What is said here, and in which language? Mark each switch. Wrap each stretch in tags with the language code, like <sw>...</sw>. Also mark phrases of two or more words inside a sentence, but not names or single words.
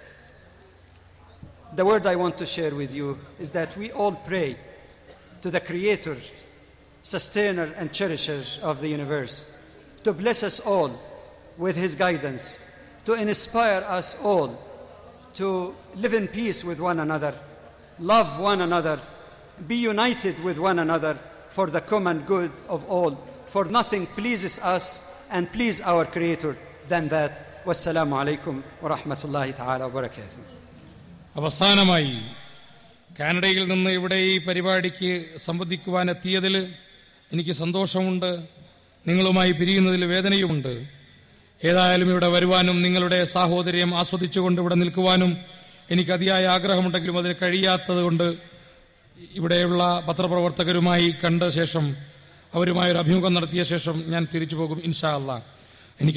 <en>The word I want to share with you is that we all pray to the Creator, Sustainer and Cherisher of the universe, to bless us all with His guidance, to inspire us all to live in peace with one another, love one another, be united with one another for the common good of all, for nothing pleases us and please our Creator than that.</en> <ar>والسلام عليكم ورحمة الله تعالى وبركاته.</ar> <ml>അവസാനമായി കാനഡയിൽ നിന്ന് ഇവിടെ ഈ പരിപാടിക്ക് സംബന്ധിക്കുവാനെത്തിയതിൽ എനിക്ക് സന്തോഷമുണ്ട്. നിങ്ങളുമായി പിരിയുന്നതിൽ വേദനയുമുണ്ട്. ഏതായാലും ഇവിടെ വരുവാനും നിങ്ങളുടെ സാഹോദര്യം ആസ്വദിച്ചുകൊണ്ട് ഇവിടെ നിൽക്കുവാനും എനിക്ക് അതിയായ ആഗ്രഹമുണ്ടെങ്കിലും അതിന് കഴിയാത്തത് കൊണ്ട് ഇവിടെയുള്ള പത്രപ്രവർത്തകരുമായി കണ്ട ശേഷം, അവരുമായൊരു അഭിമുഖം നടത്തിയ ശേഷം ഞാൻ തിരിച്ചു പോകും</ml> <ar>إن شاء الله.</ar>